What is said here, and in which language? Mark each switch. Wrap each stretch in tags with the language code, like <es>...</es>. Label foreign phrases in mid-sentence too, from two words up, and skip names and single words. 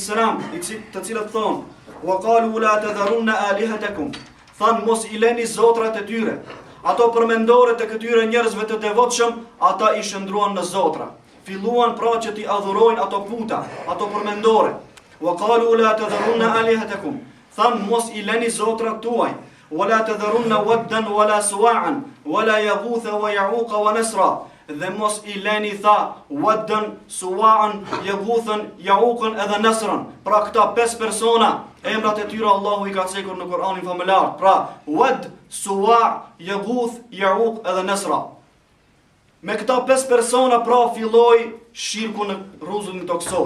<sq>të cilët thonë:</sq> <ar>"وقالوا لا تذرن آلهتكم",</ar> <sq>than mos I leni zotrat e tyre. Ato përmendoret e këtyre njerëzve të devotshëm, ata I shndruan në zotra. Filluan pra që t'i adhurojnë ato puta, ato përmendore.</sq> <ar>وقالوا لا تذرن آلهتكم,</ar> <sq>than mos I leni zotrat tuaj.</sq> <ar>ولا تذرن ودا ولا سواعا ولا يغوث ويعوق ونسرا.</ar> <sq>Dhe mos I leni tha waddan, suwa'an, yaghuthan, ya'uqan edhe nasran. Pra këta 5 persona, emrat e tyre Allahu I ka cekur në Kur'anin famëlar. Pra wad, suwa', yaghuth, ya'uq edhe nasra. Me këta 5 persona pra filloi shirku në rruzullin toksor.</sq>